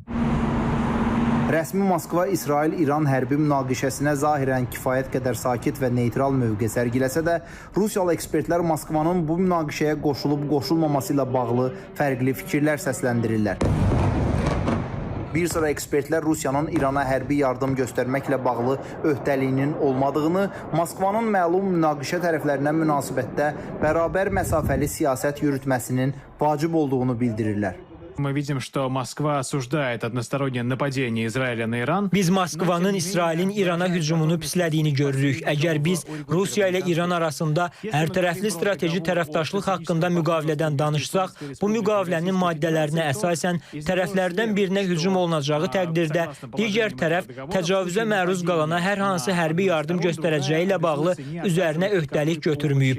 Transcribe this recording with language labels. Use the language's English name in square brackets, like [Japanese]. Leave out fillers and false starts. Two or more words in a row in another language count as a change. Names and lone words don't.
[Azerbaijani] Rəsmi Moskva İsrail-İran hərbi münaqişəsinə zahirən kifayət qədər sakit və neytral mövqe sərgiləsə də, Rusiyalı ekspertlər Moskvanın bu münaqişəyə qoşulub-qoşulmaması ilə bağlı fərqli fikirlər səsləndirirlər. Bir sıra ekspertlər Rusiyanın İrana hərbi yardım göstərməklə bağlı öhdəliyinin olmadığını, Moskvanın məlum münaqişə tərəflərinə münasibətdə bərabər məsafəli siyasət yürütməsinin vacib olduğunu bildirirlər. [Russian] Мы видим, что Москва осуждает одностороннее нападение Израиля на Иран. [Azerbaijani] Biz Moskvanın İsrailin İrana hücumunu pislədiyini görürük. Əgər biz Rusiya ilə İran arasında hərtərəfli strateji tərəfdaşlıq haqqında müqavilədən danışsaq, bu müqavilənin maddələrinə əsasən tərəflərdən birinə hücum olunacağı təqdirdə digər tərəf təcavüzə məruz qalana hər hansı hərbi yardım göstərəcəyi ilə bağlı üzərinə öhdəlik götürməyib.